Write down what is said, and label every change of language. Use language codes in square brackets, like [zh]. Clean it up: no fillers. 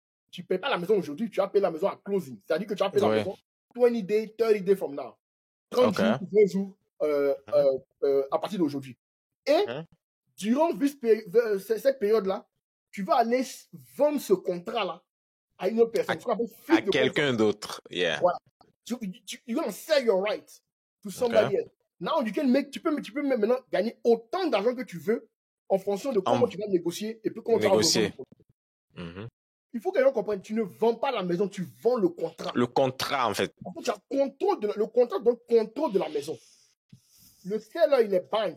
[fr] Tu ne payes pas la maison aujourd'hui, tu vas payer la maison à closing. C'est-à-dire que tu vas payer la maison 20 days, 30 days from now. 30 jours, 20 jours à partir d'aujourd'hui. Et durant cette période-là, tu vas aller vendre ce contrat-là à une autre personne. À quelqu'un d'autre. Yeah. Voilà. [en] You're going to sell your right to somebody else. [fr] Now, tu peux maintenant gagner autant d'argent que tu veux en fonction de comment tu vas négocier et puis comment tu vas négocier. Il faut que les gens comprennent, tu ne vends pas la maison, tu vends le contrat. Le contrat, en fait. En fait, tu as le contrat donne contrôle de la maison. Le seller, il est bind.